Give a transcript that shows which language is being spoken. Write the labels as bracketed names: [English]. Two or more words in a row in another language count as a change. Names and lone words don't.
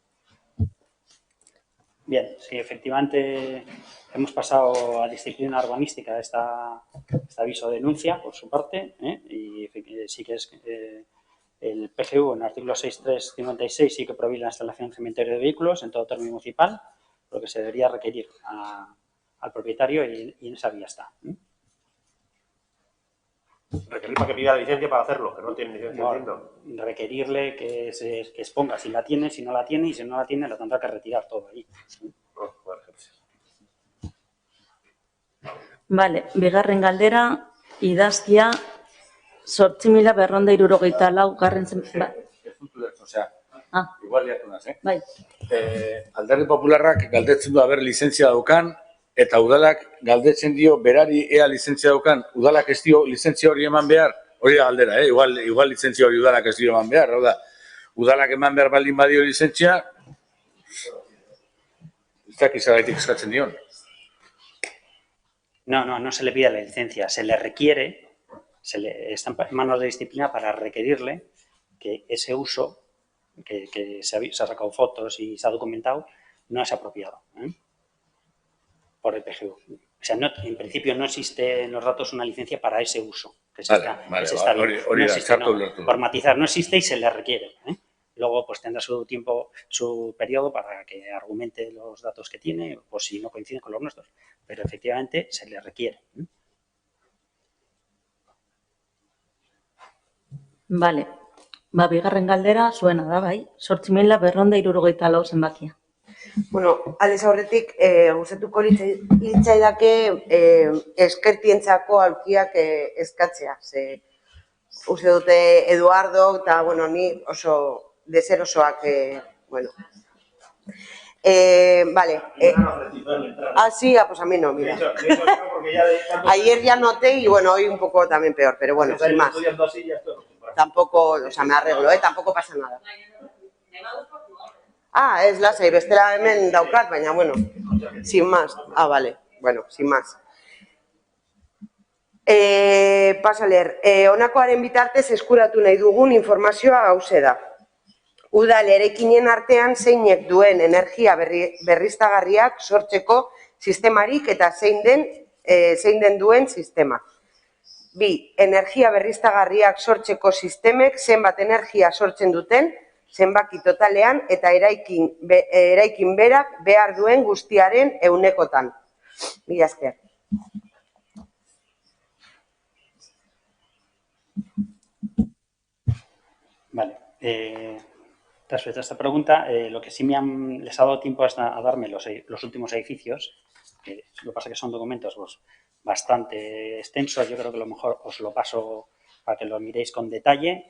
[Spanish] Bien, sí, efectivamente hemos pasado a disciplina urbanística este aviso de denuncia por su parte, y sí que es el PGU en el artículo 6.356 sí que prohíbe la instalación en cementerio de vehículos en todo término municipal, lo que se debería requerir al propietario y en esa vía está. Requerir para que pida la licencia para hacerlo, que no tiene licencia. No, requerirle que exponga si la tiene, si no la tiene, y si no la tiene, lo tendrá que retirar todo allí. Vale, [Basque] bigarren galdera, idazkia 8.464 Osea, igual liatu naz, Bai. Alderdi Popularrak galdetzen du haber lizentzia daukan, eta udalak galdetzen dio berari ea lizentzia daukan, udalak ez dio lizentzia hori eman behar, hori da galdera, igual lizentzia hori udalak ez dio eman behar, hau da, udalak eman behar baldin badio lizentzia, ez dakiz agaitik eskatzen dion. [Spanish] No se le pide la licencia, se le requiere, está en manos de disciplina para requerirle que ese uso, que se ha sacado fotos y se ha documentado, no es apropiado por el PGU. O sea, en principio no existe en los datos una licencia para ese uso. Que se está bien. No existe, por matizar, no existe y se le requiere. Luego pues tendrá su tiempo, su periodo para que argumente los datos que tiene, o si no coinciden con los nuestros. Pero efectivamente se le requiere. Vale. [Basque] Bigarren galdera zuena da, bai? 8.464 zenbakia. Bueno, aldez aurretik, gustatuko litzaidake eskertientzako aulkiak eskatzea. Uste dute Eduardo, eta, ni oso deserosoak, [Spanish] vale. Sí, pues a mí no, mira. Ayer ya noté y, hoy un poco también peor, pero bueno, sin más. Tampoco, me arreglo, tampoco pasa nada. [Basque] Ez lasai, bestela hemen daukat, baina, [Spanish] sin más. Vale, sin más. Paso a leer. [Basque] Honakoaren bitartez eskuratu nahi dugun informazioa hauxe da. Udal eraikinen artean zeinek duen energia berriztagarriak sortzeko sistemarik eta zein den duen sistema. 2. Energia berriztagarriak sortzeko sistemek zenbat energia sortzen duten, zenbaki totalean eta eraikin berak behar duen guztiaren 100%. Mila esker. [Spanish] Vale. Respecto a esta pregunta, lo que sí les ha dado tiempo es a darme los últimos edificios, que lo que pasa es que son documentos bastante extensos, yo creo que a lo mejor os lo paso para que lo miréis con detalle.